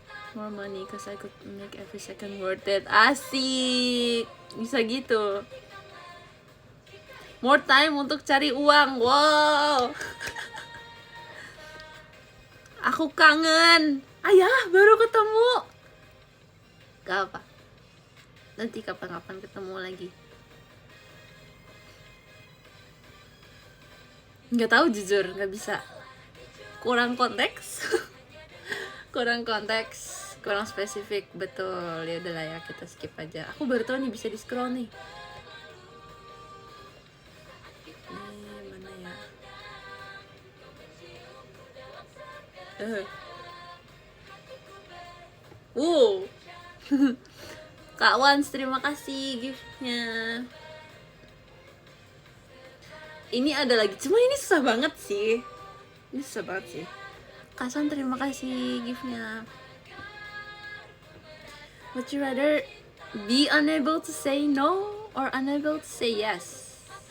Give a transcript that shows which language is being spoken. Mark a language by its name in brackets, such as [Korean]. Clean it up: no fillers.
[English] More money cause I could make every second worth it. [Indonesian] Asik. Bisa gitu. [English] More time [Indonesian] untuk cari uang. Wow. Aku kangen. Ayah, baru ketemu. Gak apa. Nanti kapan-kapan ketemu lagi. Nggak tahu jujur, nggak bisa. Kurang konteks. Kurang konteks, kurang spesifik. Betul. Ya udahlah ya, kita skip aja. Aku baru tahu nih bisa di scroll nih. Mana ya? Wow. Kak Wans, terima kasih giftnya. Ini ada lagi, cuma ini susah banget sih. Ini susah banget sih. Kasan, terima kasih giftnya. [English] Would you rather be unable to say no or unable to say yes?